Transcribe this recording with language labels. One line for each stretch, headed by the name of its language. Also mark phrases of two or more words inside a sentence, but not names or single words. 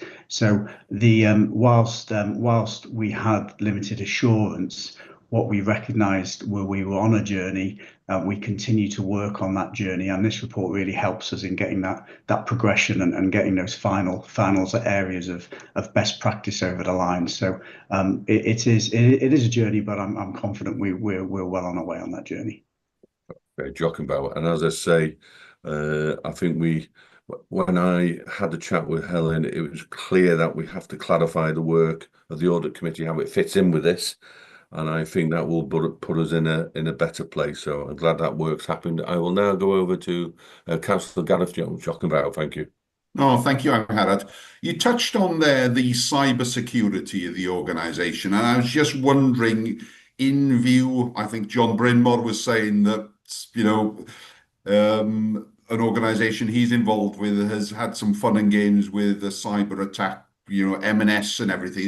English: So whilst we had limited assurance, what we recognised were we were on a journey. We continue to work on that journey, and this report really helps us in getting that progression and getting those finals areas of best practice over the line. So it is a journey, but I'm confident we're well on our way on that journey.
Welsh: Okay, diolch yn fawr.
English: And as I say, I think when I had a chat with Helen, it was clear that we have to clarify the work of the audit committee, how it fits in with this. And I think that will put us in a better place. So I'm glad that work's happened. I will now go over to Councillor Gareth Jones.
Welsh: Diolch yn fawr,
English: thank you. Oh, thank you, Anne Harrod. You touched on there the cyber security of the organisation, and I was just wondering, in view, I think John Brynmore was saying that, you know, an organisation he's involved with has had some fun and games with a cyber attack, you know, M&S and everything.